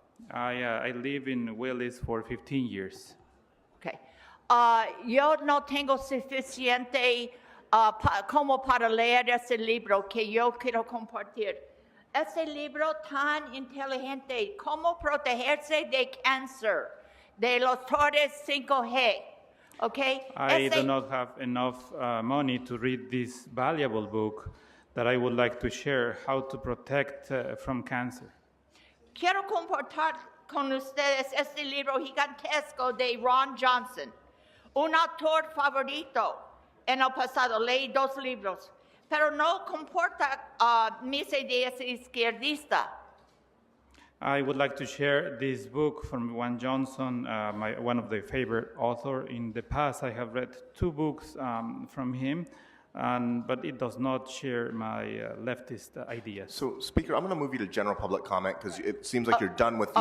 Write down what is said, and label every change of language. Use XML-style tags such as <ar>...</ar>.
<en>I live in Willis for 15 years. Okay.</en> <es>Yo no tengo suficiente como para leer ese libro que yo quiero compartir. Ese libro tan inteligente, cómo protegerse de cáncer, de los torres 5G. Okay?</es> <en>I do not have enough money to read this valuable book that I would like to share, How to Protect from Cancer.</en> <es>Quiero compartir con ustedes este libro gigantesco de Ron Johnson, un autor favorito en el pasado. Leí 2 libros, pero no comporta mis ideas izquierdistas.</es> <en>I would like to share this book from Ron Johnson, one of the favorite author. In the past, I have read 2 books from him, but it does not share my leftist ideas. So, Speaker, I'm going to move you to general public comment because it seems like you're done with the</en>